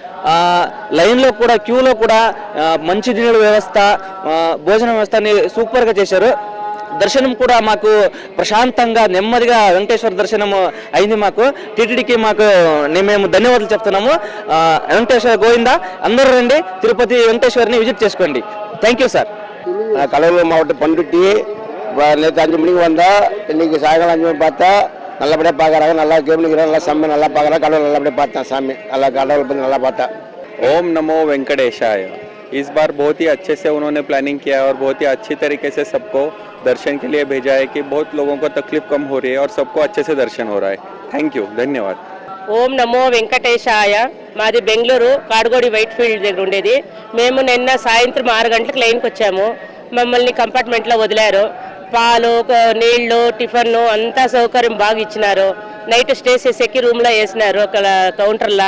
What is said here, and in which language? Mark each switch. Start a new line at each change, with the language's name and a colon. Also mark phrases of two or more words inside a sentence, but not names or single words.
Telugu: లైన్లో కూడా, క్యూలో కూడా మంచినీళ్ళ వ్యవస్థ, భోజన వ్యవస్థ అన్ని సూపర్గా చేశారు. దర్శనం కూడా మాకు ప్రశాంతంగా నెమ్మదిగా వెంకటేశ్వర దర్శనం అయింది. మాకు టీటీడీకి మేము ధన్యవాదాలు చెప్తున్నాము. వెంకటేశ్వర గోవిందా. అందరూ రండి, తిరుపతి వెంకటేశ్వరిని విజిట్ చేసుకోండి.
English: Thank you sir.
Tamil: கடலூர் மாவட்டம் பண்ருட்டி. நேற்று 5 மணிக்கு வந்தால் இன்னைக்கு சாயங்காலம் 5 மணி பார்த்தா நல்லபடியாக பார்க்குறாங்க. நல்லா கவனிக்கிறோம், நல்லா சாமி நல்லா பார்க்குறாங்க. கடவுள் நல்லபடியாக பார்த்தேன் சாமி, நல்லா கடவுள் பற்றி நல்லா பார்த்தா.
Sanskrit: ओम नमो वेंकटेशाय.
Hindi: इस बार बहुत ही अच्छे से उन्होंने प्लानिंग किया और बहुत ही अच्छी तरीके से सबको दर्शन के लिए भेजा है कि बहुत लोगों को तकलीफ कम हो रही है और सबको अच्छे से दर्शन हो रहा है.
English: Thank you, धन्यवाद.
Sanskrit: ఓం నమో వెంకటేశాయ.
Telugu: మాది బెంగళూరు కాడుగోడి వైట్ ఫీల్డ్ దగ్గర ఉండేది. మేము నిన్న సాయంత్రం 6 గంటలకు లైన్కి వచ్చాము. మమ్మల్ని కంపార్ట్మెంట్లో వదిలారు. పాలు, నీళ్లు, టిఫన్ అంతా సౌకర్యం బాగా ఇచ్చినారు.
English: night stay
Telugu: చేసేకి రూమ్లో వేసినారు, అక్కడ కౌంటర్లో.